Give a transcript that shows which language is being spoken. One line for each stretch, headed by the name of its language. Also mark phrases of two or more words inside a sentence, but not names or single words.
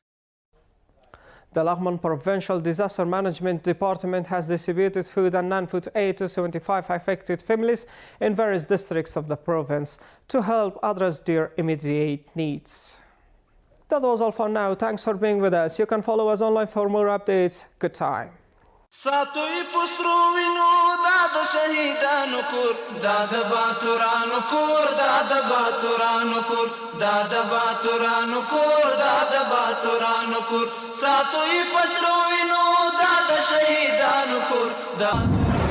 English: The Laghman Provincial Disaster Management Department has distributed food and non-food aid to 75 affected families in various districts of the province to help address their immediate needs. That was all for now. Thanks for being with us. You can follow us online for more updates. Good time.
Pashto: ساتوی پسرو وینو دا د شهیدانو کور دا د باتورانو کور دا د باتورانو کور دا د باتورانو کور دا د باتورانو کور ساتوی پسرو وینو دا د شهیدانو کور دا